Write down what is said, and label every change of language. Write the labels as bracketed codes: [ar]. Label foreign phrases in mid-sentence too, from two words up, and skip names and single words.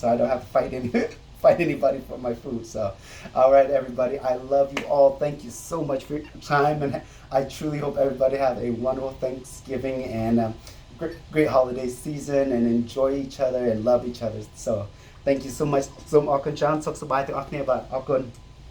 [en] So I don't have to fight anybody for my food. So, all right, everybody. I love you all. Thank you so much for your time, and I truly hope everybody have a wonderful Thanksgiving and great holiday season, and enjoy each other and love each other. So thank you so much. [km] សូមអរគុណច្រើន សុខសប្បាយទាំងអស់គ្នាបាទ អរគុណ